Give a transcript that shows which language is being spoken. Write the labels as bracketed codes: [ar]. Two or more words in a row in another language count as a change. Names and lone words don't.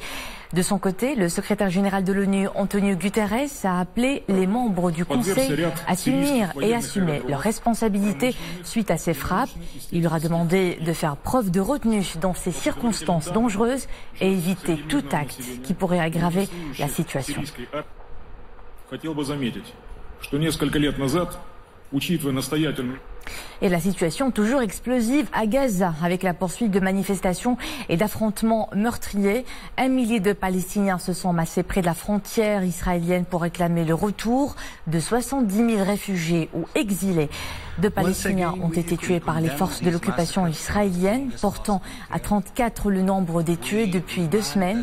[fr] De son côté, le secrétaire général de l'ONU, Antonio Guterres, a appelé les membres du Conseil à s'unir et assumer leurs responsabilités suite à ces frappes. Il leur a demandé de faire preuve de retenue dans ces circonstances dangereuses et éviter tout acte qui pourrait aggraver la situation. [ru] Хотел бы заметить, что несколько лет назад, учитывая настоятельную... [fr] Et la situation toujours explosive à Gaza, avec la poursuite de manifestations et d'affrontements meurtriers. 1 millier de Palestiniens se sont massés près de la frontière israélienne pour réclamer le retour de 70 000 réfugiés ou exilés. 2 Palestiniens ont été tués par les forces de l'occupation israélienne, portant à 34 le nombre des tués depuis 2 semaines.